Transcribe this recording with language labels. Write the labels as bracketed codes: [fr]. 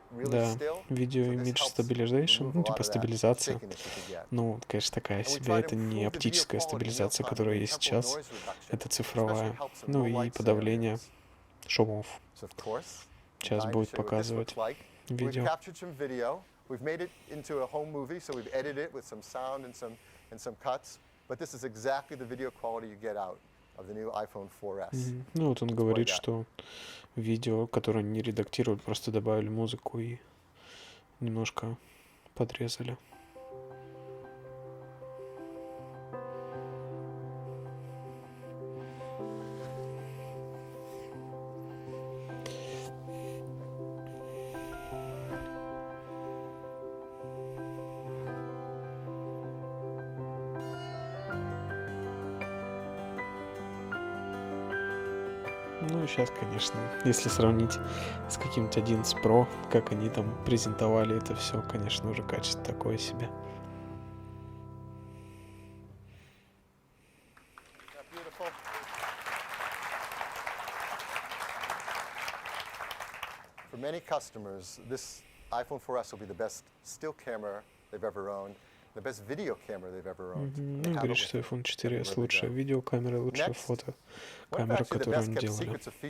[ru] Да, видео Image Stabilization, ну типа стабилизация. Ну, конечно, такая себе. Это не оптическая стабилизация, которая есть сейчас. Это цифровая. Ну и подавление шумов. Сейчас будет показывать видео. [en] We've made it into a home movie, so we've edited it with some sound and some cuts. But this is exactly the video quality you get out of the new iPhone 4S. [ru] Ну вот он говорит, что видео, которое не редактируют, просто добавили музыку и немножко подрезали. Ну, сейчас, конечно, если сравнить с каким-то 11 Pro, как они там презентовали это все, конечно, уже качество такое себе. [en] For many customers, this iPhone 4S will be the best still camera they've ever owned, the best video camera they've ever owned. [ru] Ну, говорит, что iPhone 4S лучшая видеокамера, лучшая фотокамера, которую они делали.